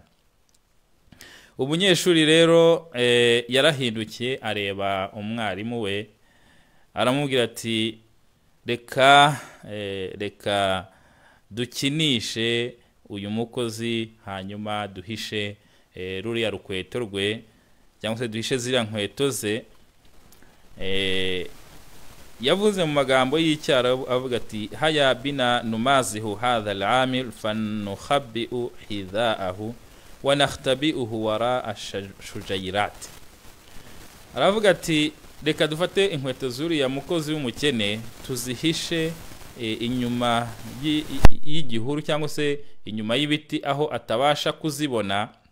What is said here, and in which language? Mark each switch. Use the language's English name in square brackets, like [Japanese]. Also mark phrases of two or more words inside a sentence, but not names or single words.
[Kinyarwanda] Umunyeshuri rero yarahindukiye areba umwarimu we, aramubwira ati reka dukinishe uyu mukozi hanyuma duhishe ruriya rukweto rwe, cyangwa se duhishe ziriya nkweto ze. Yavuze mu magambo y'icyaro avuga ati [Arabic] هيا بنا نمازح هذا العامل فنخبئ حذاءه ونختبئ وراء الشجيرات. [Kinyarwanda] Aravuga ati reka dufate inkweto zuriya mukozi w'umukene tuzihishe inyuma y'igihuru cyangwa se inyuma y'ibiti aho atabasha kuzibona.